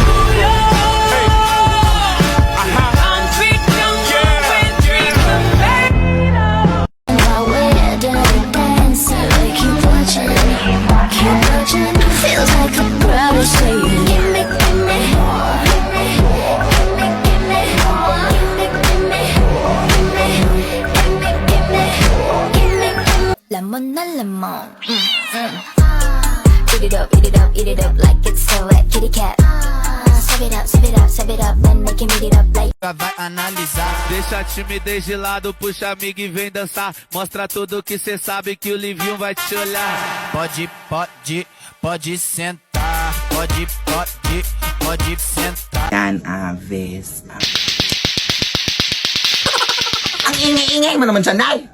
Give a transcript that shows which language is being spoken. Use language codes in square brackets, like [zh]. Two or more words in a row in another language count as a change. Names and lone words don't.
[en] Feels like a brother saying, give me, give me, lemon na lemon. Eat it up, eat it up, eat it up like it's so wet, kitty cat. Serve it up, serve it up, serve it up, then they can eat it up like. [pt] Vai analisar. Deixa a timidez de lado, puxa amigo e vem dançar. Mostra tudo que cê sabe que o Livinho vai te olhar. Pode sentar. Pode sentar. [tl] Yan, Aves. Ang ingay-ingay mo naman siya, Nay!